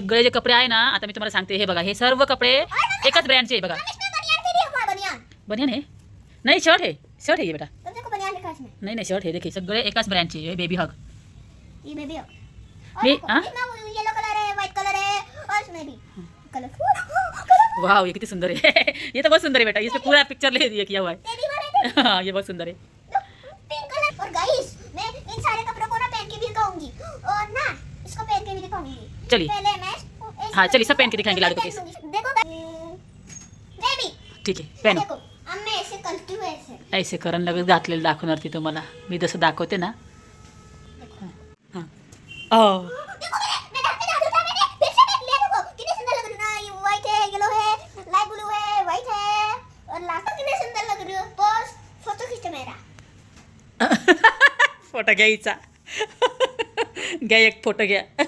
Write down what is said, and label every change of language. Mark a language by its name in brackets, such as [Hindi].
[Marathi] सगळे जे कपडे आहे ना, आता मी तुम्हाला सांगते, हे बघा हे सर्व कपडे एकाच ब्रँडचे आहे बघा। [Hindi] हम इसमें बनियान भी लिखा है, बनियान। बनियान है नहीं, शर्ट है ये बेटा। तो देखो बनियान लिखा है इसमें। नहीं शर्ट है, देखिए [Marathi] सगळे एकाच ब्रँडचे आहे, बेबी हग। [Hindi] ये में भी है। और ये- देखो, हाँ? इसमें येलो कलर है, व्हाइट कलर है और इसमें भी कलरफुल। वाह ये कितनी सुंदर है। ये तो बहुत सुंदर है बेटा, इस पे पूरा पिक्चर ले दिया किया हुआ है। टेडी वाले थे। हाँ ये बहुत सुंदर है। Pink colour. और गाइस मैं इन सारे कपड़ों को ना पहन के भी दिखाऊंगी और ना इसको पहन के भी दिखाऊंगी। चलिए। पहले मैं इसको हाँ, चलिए, सब पहन के दिखाएंगे लाडू को कैसे। देखो बेबी, ठीक आहे पहनो। देखो अब मैं ऐसे करती हूँ, ऐसे [Marathi] ऐसे करण लगेच घातलेलं दाखवणार ती तुम्हाला, मी जसं दाखवते ना। [Hindi] हां ओ देखो मैं हाथ में डाल दूंगा। मैंने फिर से देख लिया, देखो कितने सुंदर लग रही है ना। ये व्हाइट है, येलो है, लाइट ब्लू है, व्हाइट है और लास्ट में कितने सुंदर लग रही हो। बस फोटो खींच मेरा। [Marathi] फोटो घ्यायचा। घ्या एक फोटो घ्या।